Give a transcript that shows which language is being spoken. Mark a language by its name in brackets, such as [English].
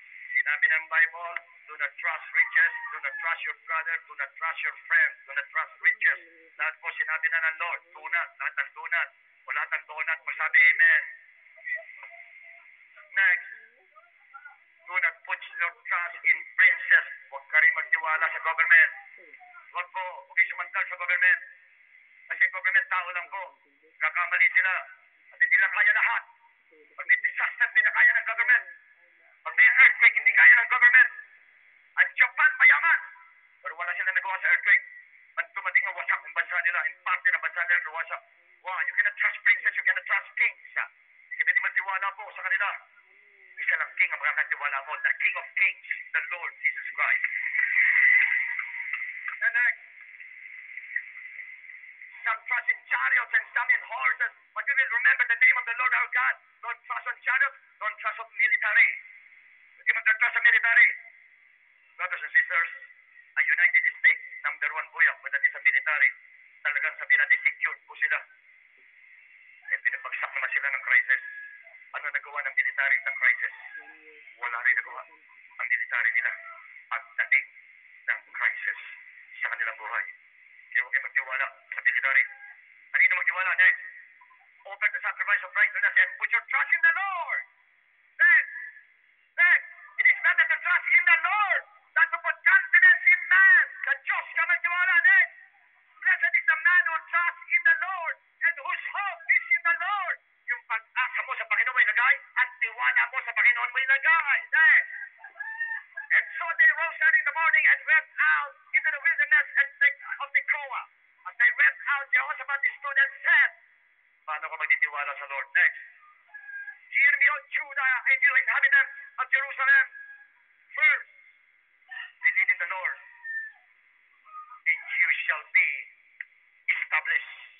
[Filipino] Sinabi ng Bible, [English] do not trust riches, do not trust your brother, do not trust your friend, do not trust riches. [Filipino] Lahat po sinabi na ng Lord, tunat, lahat ng tunat, o lahat ng tunat, masabi amen. [English] Next, do not put your trust in princes. [Filipino] Huwag ka rin magtiwala sa government. Huwag kayo sumantal sa government. Kasi government tao lang po. Kakamali sila. At hindi lang kaya lahat. Pag may disaster, hindi na kaya ng government. Pag may earthquake, hindi kaya ng government. Ang Japan, mayaman. Pero wala silang nagawa sa earthquake. At dumating ang wasak ng bansa nila. In parte ng bansa nila, luwasak. [English] Wow, you cannot trust princes, you cannot trust kings. [Filipino] Hindi ka pwede magtiwala po sa kanila. Isa lang king ang makakatiwala mo. [English] The King of Kings, the Lord Jesus Christ. And next, some trust in chariots and some in horses. But you will remember the name of the Lord our God. Don't trust on chariots, don't trust on military. [Filipino] Hindi magka-trust sa military. [English] Brothers and sisters, [Filipino] ang United States, #1 po yan. Pagdating sa military, talagang sabihin natin secured po sila. Eh, pinapagsak naman sila ng crisis. Ano nagawa ng military sa crisis? Wala rin nagawa ang military nila pagdating ng crisis sa kanilang buhay. Kaya huwag kayo magtiwala sa military. Kanino magtiwala? Next. [English] Offer the sacrifice of righteousness and put your trust in the Lord. Next. Next. It is better to trust in the Lord than to put confidence in man. [Filipino] Sa Diyos ka magtiwala. [English] Next. Blessed is the man who trusts in the Lord and whose hope is in the Lord. [Filipino] Yung pag-asa mo sa Panginoon mo ilagay at tiwala mo sa Panginoon mo ilagay. [English] Next. And so they rose early in the morning and went out into the wilderness of Tekoa. As they went out, Jehoshaphat stood and said, [Filipino] paano ka magtitiwala sa Lord? [English] Next. Hear me, O Judah, and you inhabitants of Jerusalem. First, believe in the Lord, and you shall be established.